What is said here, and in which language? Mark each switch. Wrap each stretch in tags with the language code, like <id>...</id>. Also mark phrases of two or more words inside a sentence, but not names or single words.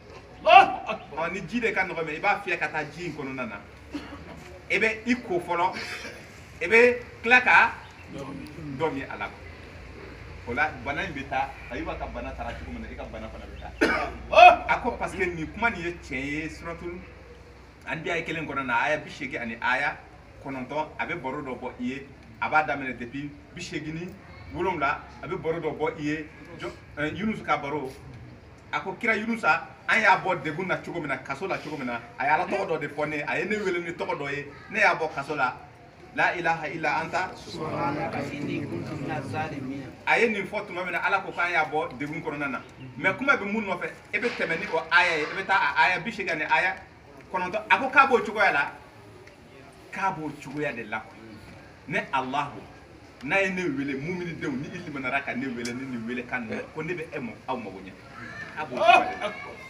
<bm>la ni ji de ka nɔgɔ mɛ i b'a fiyɛ ka taa ji in kɔnɔna na i bɛ i ko fɔlɔ i bɛ tila ka dɔ min a la o la bana in bɛ taa Ayuba ka bana taara cogo min na i ka bana fana bɛ taa a ko</bm> <fr>parce que</fr> <bm>nin kuma nin ye tiɲɛ ye suratul Anbiya kelen kɔnɔna na aya 80 ani aya 9 a bɛ baro dɔ bɔ i ye a b'a daminɛ depuis 87 a bɛ baro dɔ bɔ i ye Yunus ka baro a ko kira Yunusa an y'a bɔ degun na cogo min na kaso la cogo min na a ye ala tɔgɔ dɔ de fɔ ne a ye ne wele ni tɔgɔ dɔ ye ne y'a bɔ kaso la</bm> <ar>لا إله إلا أنت سبحانك إني كنت من الظالمين</ar> <bm>a ye nin fɔ tuma min na ala ko k'an y'a bɔ degun kɔnɔna na mais kuma bɛ mun nɔfɛ e bɛ tɛmɛ ni o aya ye e bɛ taa a aya 80 ani aya 9 a ko k'a b'o cogoya la k'a b'o cogoya de la ne Allahu n'a ye ne wele mumini denw ni i limanara ka ne wele ni nin wele kan ko ne bɛ aw mago ɲɛ a b'o cogoya de la</bm>